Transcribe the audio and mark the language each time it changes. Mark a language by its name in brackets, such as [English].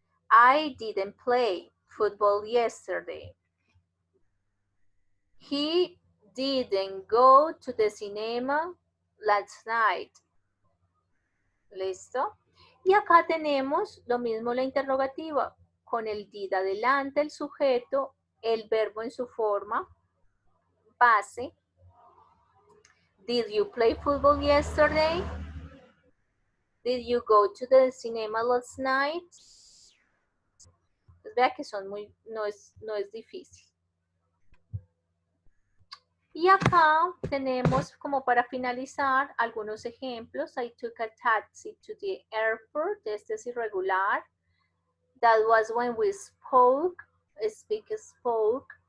[English] I didn't play football yesterday. He didn't go to the cinema last night. [Spanish] ¿Listo? Y acá tenemos lo mismo la interrogativa, con el did adelante, el sujeto, el verbo en su forma base. [English] Did you play football yesterday? Did you go to the cinema last night? [Spanish] Pues vea que son no es difícil. Y acá tenemos como para finalizar algunos ejemplos. [English] I took a taxi to the airport. [Spanish] Este es irregular. [English] That was when we spoke. Spoke.